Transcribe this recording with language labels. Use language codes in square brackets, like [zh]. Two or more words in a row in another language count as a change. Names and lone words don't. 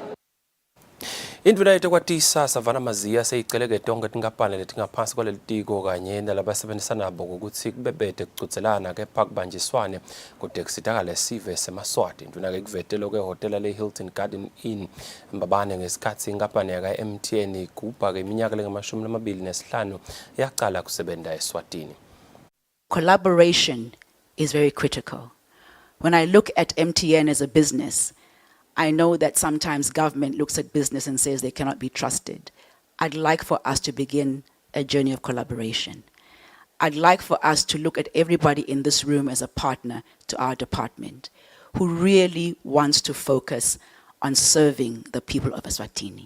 [ss] Indvuna yethu kwatisa Savana Mazia seyicele tonke tinkampani letingaphansi kwaleli tiko kanye nalabasebenzisana nabo ukuthi kubebede kucutselana kepha kubanjiswane kude kusitakale sive semaswati. Indvuna ke kuvetelo ke hotela le Hilton Garden Inn Mbabane ngesikhathi inkampani yaka MTN igubha ke iminyaka le-25 yaqala kusebenza eSwatini. [en] Collaboration is very critical. When I look at MTN as a business, I know that sometimes government looks at business and says they cannot be trusted. I'd like for us to begin a journey of collaboration. I'd like for us to look at everybody in this room as a partner to our department who really wants to focus on serving the people of Eswatini.